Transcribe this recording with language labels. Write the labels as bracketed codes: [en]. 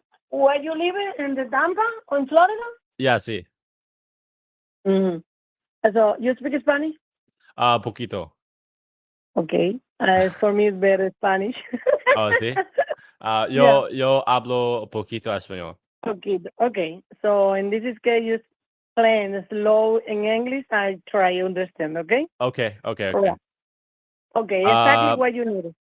[en] Where you live in the Tampa or in Florida? Yeah, [es] sí. [en] Mm-hmm. So you speak Spanish? [es] Poquito. [en] Okay. For me it's better Spanish. [es] Oh, sí. [en] Yeah. [es] Yo hablo poquito español. [en] Okay. So in this case you explain slow in English. I try to understand, okay? Okay. Yeah. Okay, exactly what you need.